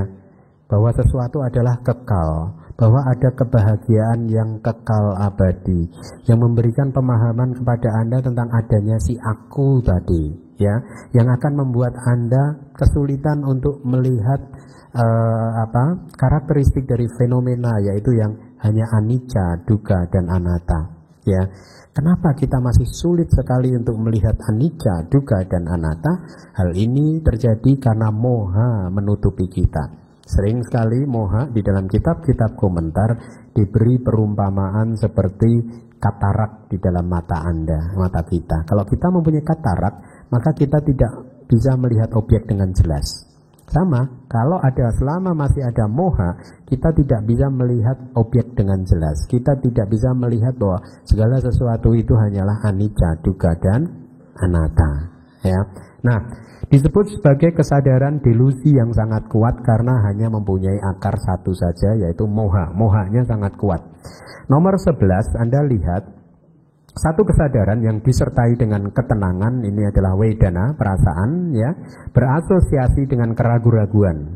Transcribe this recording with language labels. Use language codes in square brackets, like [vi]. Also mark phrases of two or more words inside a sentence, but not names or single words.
[id] bahwa sesuatu adalah kekal, bahwa ada kebahagiaan yang kekal abadi, yang memberikan pemahaman kepada Anda tentang adanya si aku tadi, ya, yang akan membuat Anda kesulitan untuk melihat karakteristik dari fenomena, yaitu yang hanya [pi] anicca, dukkha [id] dan anatta, ya. Kenapa kita masih sulit sekali untuk melihat [pi] anicca, dukkha, [id] dan anatta? Hal ini terjadi karena moha menutupi kita. Sering sekali moha di dalam kitab-kitab komentar diberi perumpamaan seperti katarak di dalam mata Anda, mata kita. Kalau kita mempunyai katarak, maka kita tidak bisa melihat objek dengan jelas. Sama, selama masih ada moha, kita tidak bisa melihat objek dengan jelas. Kita tidak bisa melihat bahwa segala sesuatu itu hanyalah [pi] anicca, dukkha, [id] dan anatta. Ya. Nah, disebut sebagai kesadaran delusi yang sangat kuat karena hanya mempunyai akar satu saja, yaitu moha. Mohanya sangat kuat. Nomor 11, Anda lihat satu kesadaran yang disertai dengan ketenangan, ini adalah wedana, perasaan, ya, berasosiasi dengan keraguan-raguan.